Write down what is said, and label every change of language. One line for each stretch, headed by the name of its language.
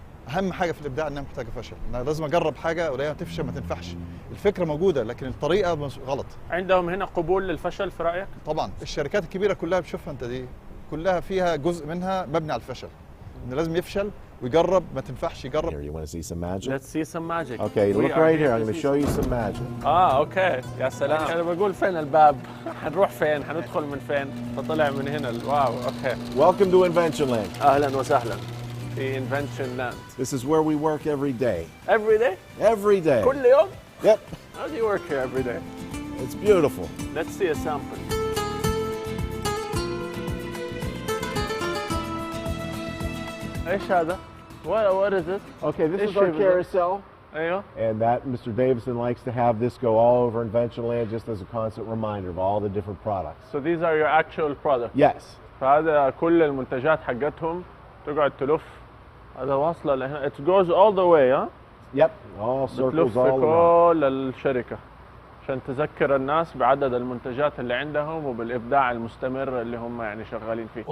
Arabic: أهم حاجة في الإبداع إنها محتاجة فشل، أنا لازم أجرب حاجة ولاقيها تفشل ما تنفعش. الفكرة موجودة لكن الطريقة غلط. عندهم هنا قبول للفشل في رأيك؟ طبعا الشركات الكبيرة كلها بتشوفها أنت دي كلها فيها جزء منها مبني على الفشل، إنه لازم يفشل ويجرب، ما تنفعش يجرب.
English: Here, you want to see some magic? Let's see some magic. Okay, look right here. I'm going to show you some magic.
Arabic: اوكي، يا سلام. انا بقول فين الباب؟ حنروح فين؟ حندخل من فين؟ فطلع من هنا. واو، اوكي.
English: Welcome to Invention Land.
Arabic: اهلا وسهلا في Invention Land.
English: This is where we work every day. Every day? Every day.
Arabic: كل يوم?
English: Yep. How do you work here every day? It's beautiful. Let's see a sample.
Arabic: ايش هذا؟
English: What is this? Okay, this is
Arabic: إيش
English: our
Arabic: بالضبط؟
English: carousel.
Arabic: ايوه.
English: And that Mr. Davison likes to have this go all over Invention Land just as a constant reminder of all the different products. So these are your actual products. Yes.
Arabic: فهذا كل المنتجات حقتهم تقعد تلف، هذا واصلة لهنا.
English: It goes all the way,
Arabic: ها؟
English: Yep. All circles
Arabic: بتلف
English: all around.
Arabic: كل الشركة عشان تذكر الناس بعدد المنتجات اللي عندهم وبالإبداع المستمر اللي هم يعني شغالين فيه.